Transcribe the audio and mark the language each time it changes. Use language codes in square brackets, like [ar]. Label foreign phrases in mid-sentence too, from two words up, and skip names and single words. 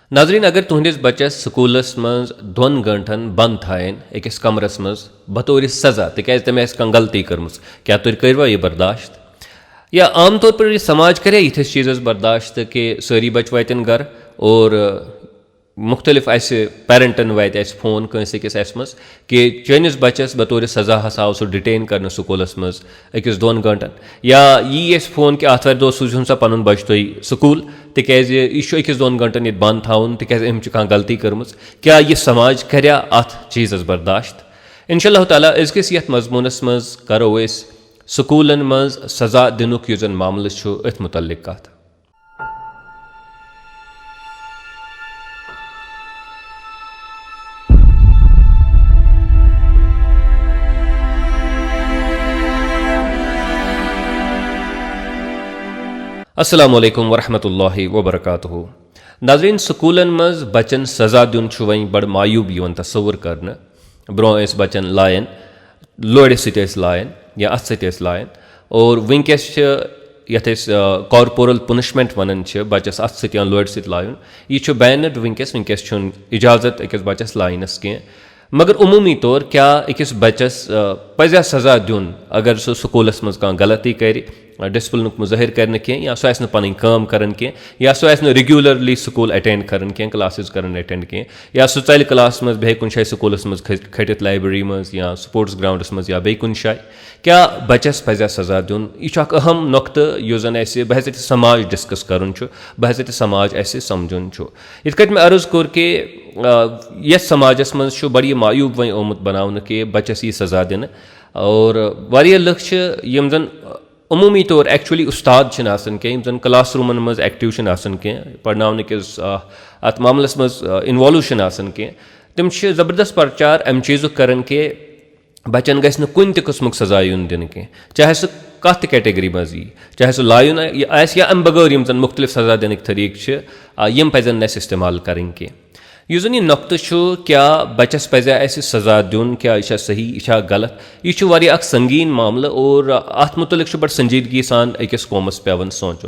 [ks] नाजरीन, अगर तुहंदिस बच्चस स्कूलस मज 2 घंटन बंद थायन अकिस कमरस मज बतौर सजा तिकाज तम कह गलती कर्म, क्या तुम करवा यह बर्दाश्त? या आम तौर पर यह समाज करे यथिस चीज़ बर्दाश्त कि सारी बच वातन घर और मुख्तलिफ पेरेंटन वात फोन कंसिस मज कि चनिस बच्चस बतौर सजा हसा आव सह डिटेन कर स्कूलस मज अकिस 2 घंटन, या यी फोन कि आतवार दो सूझुन सा पन बच तुम स्कूल तिकाज यह अकिस 2 घंटन ये बंद थाउन तिकाज अम कह गलती कर्म, क्या यह समाज कर्या अत चीज़ बर्दाश्त? [ar] إن شاء الله تعالى [ks] अजकिस यथ मजमूनस मज करो स्कूलन मज सजा दिनुक युजन मामल अथ मुतल्लिक कथ। [ar] अस्सलामुअलैकुम वरहमतुल्लाहि वबरकातुहू। [ks] नाज़रीन, स्कूलन मज बचन सजा दिन वह बड़ मायूब यवन तस्वुर करने। ब्रो बचन लायन लोड़ सत लायन या अथ सत लायन, और वनकस यथ [en] corporal punishment [ks] वन बच्चस अथ सत या लोड़ सत लायुन, यह बैनड वनकस इजाजत अकिस बच्चस लाइनस कह। मगर उमूमी तौर क्या अकिस बच्चस पजा सजा दिन अगर सह स्कूलस मज कह गलती कर, डिसिप्लिन मुजाहिर कर कह, या सह पन काम कर कह, या सह रेगुलरली स्कूल अटेंड कर कह, क्लासेस कर अटेंड कह, या सह चल क्लास मज बे कुन स्कूलस मज खटित लाइब्रेरी मज या [en] sports grounds [ks] मज या बे कुन शाय, क्या बच्चस पजा सजा दिन? यह अहम नुक्त यह जन बह समाज डिस्कस कर बह समाज समझुन। इत कट मे अर्ज कोर कि यथ समाजस मज बड़ी मायूब वह आमुत बनाने कि बच्चस यह सजा दिन, और वारिया लुक यम जन उमूमी तौर एक्चुअली उस्ताद कह जन [en] class rooms [ks] मज एक्टिव कह पढ़नाने किस अत मामलस मज इन्वॉल्व कह, तम ज़बरदस्त प्रचार अम चीज़ कर कि बच्चन गस कुन किस्म सजा युन दिन कह, चाहे सह कत कैटेगरी मज यी, चाहे सह लायुन या अम बगैर यम जन मुख्तलिफ सजा दिन तरीक यम पजन नस इस्तेमाल कर कह। यह जन यह नुक्त क्या बच्चस पजा सजा दिन, क्या यह सही यह गलत, यह संगीन मामल और अत मुतलिक बड़ संजीदगी सान अकिस कौमस पेवन सोचुन।